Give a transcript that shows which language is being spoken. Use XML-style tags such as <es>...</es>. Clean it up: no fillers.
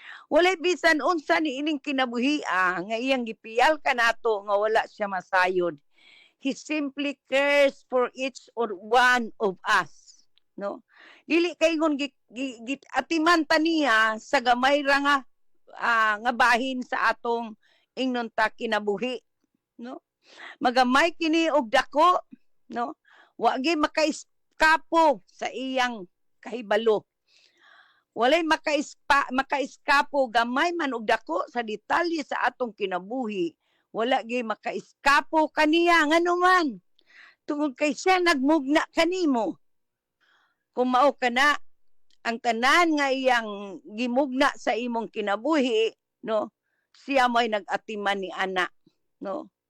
<ceb>Walay bisan unsa ni ining kinabuhia nga iyang gipiyal kanato nga wala siya masayod.</ceb> <en>He simply cares for each or one of us.</en> <ceb>No? Dili kay ngon atiman ta niya sa gamay ra nga bahin sa atong ingnon ta kinabuhi. No? Magamay kini og dako, no? Wa gyud makaiskapo sa iyang kahibalo. Walay makaiskapo gamay man og dako sa detalye sa atong kinabuhi. Wala gyud makaiskapo kaniya nganuman. Tungod kay siya nagmugna kanimo. Kung mao kana ang tanan nga iyang gimugna sa imong kinabuhi, no? Siya mo'y nag-atiman ni ana, no?</ceb>